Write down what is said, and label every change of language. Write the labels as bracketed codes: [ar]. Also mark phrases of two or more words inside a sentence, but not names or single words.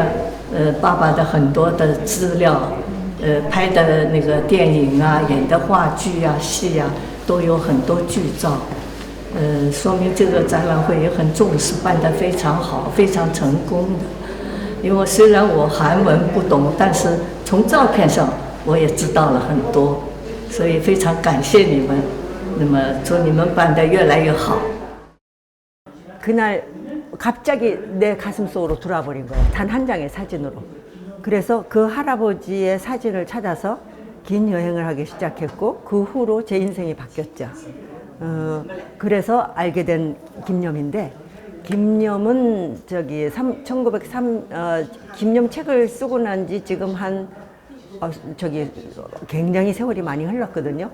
[zh] 爸爸的很多的资料，拍的那个电影啊，演的话剧啊、戏啊，都有很多剧照，说明这个展览会也很重视，办得非常好，非常成功的。因为虽然我韩文不懂，但是从照片上我也知道了很多， 所以非常感谢你们。那么祝你们办得越来越好。 [ko] 그날 갑자기 내 가슴 속으로 들어와 버린 거예요. 단 한 장의 사진으로. 그래서 그 할아버지의 사진을 찾아서 긴 여행을 하기 시작했고 그 후로 제 인생이 바뀌었죠. 그래서 알게 된 김념인데 김념은 저기 1903 김념 책을 쓰고 난 지 지금 한 저기 굉장히 세월이 많이 흘렀거든요.